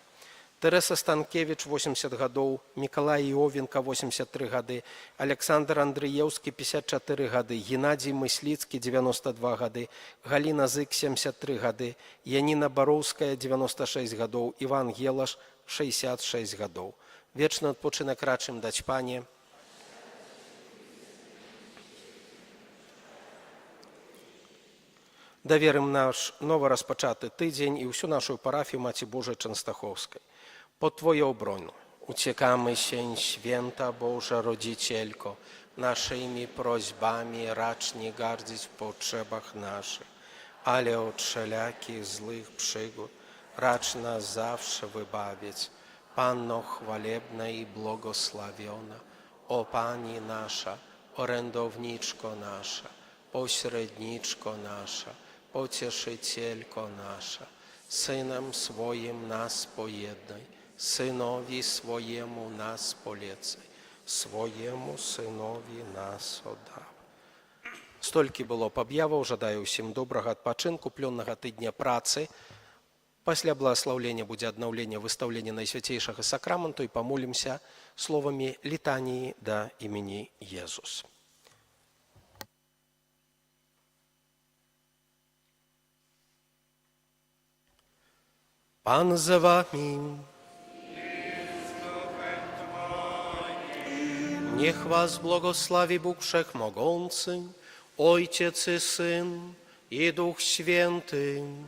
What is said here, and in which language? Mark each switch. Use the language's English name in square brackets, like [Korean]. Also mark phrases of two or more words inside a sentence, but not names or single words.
[Belarusian] Тэрэса Станкевіч, 80 гадоў, Мікалай Іовенка, 83 гады, Александр Андрыеўскі, 54 гады, Геннадзій Мысліцкі, 92 гады, Галіна Зык, 73 гады, Яніна Бароўская, 96 гадоў, Іван Гелаш, 66 гадоў. Вечны адпачынак рачым даць пане. Даверым наш новоразпачаты тыдзень і ўсю нашу парафію Маці Божай Częstochowskiej. [Polish] Pod Twoją obroną uciekamy się, święta Boża Rodzicielko, naszymi prośbami racz nie gardzić w potrzebach naszych, ale od wszelakich złych przygód racz nas zawsze wybawić. Panno chwalebna i błogosławiona, o Pani nasza, orędowniczko nasza, pośredniczko nasza, pocieszycielko nasza, Synem swoim nas pojednaj, Synowi swojemu nas polecaj, swojemu Synowi nas oddawaj. [Belarusian] Столькі было аб'яваў, жадаю ўсім добрага адпачынку, плённага тыдня працы. Пасля благословлення будзе аднаўленне выстаўлення Найсвяцейшага сакраменту і памолімся словамі літаніі да імені Езус. [Polish] Pan z wami. Niech was błogosławi Bóg Wszechmogący, Ojciec i Syn i Duch Święty.